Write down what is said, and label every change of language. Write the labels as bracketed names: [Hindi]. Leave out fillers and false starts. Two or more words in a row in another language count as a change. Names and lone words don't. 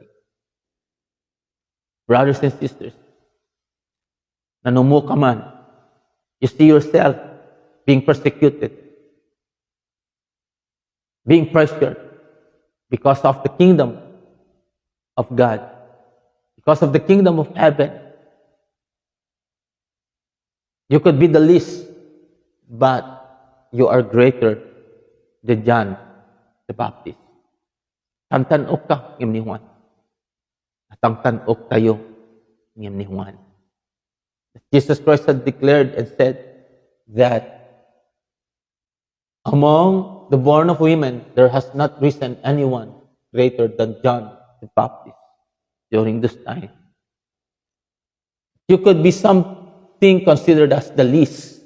[English] Brothers and sisters, [Iloko] nanumu ka man, [English] you see yourself being persecuted, being pressured because of the kingdom of God, because of the kingdom of heaven. You could be the least, but you are greater than John the Baptist. [Iloko] Tantanok ka, ngem ni Juan. Tantanok tayo, ngem ni Juan. [English] Jesus Christ had declared and said that among the born of women, there has not risen anyone greater than John the Baptist during this time. You could be something considered as the least.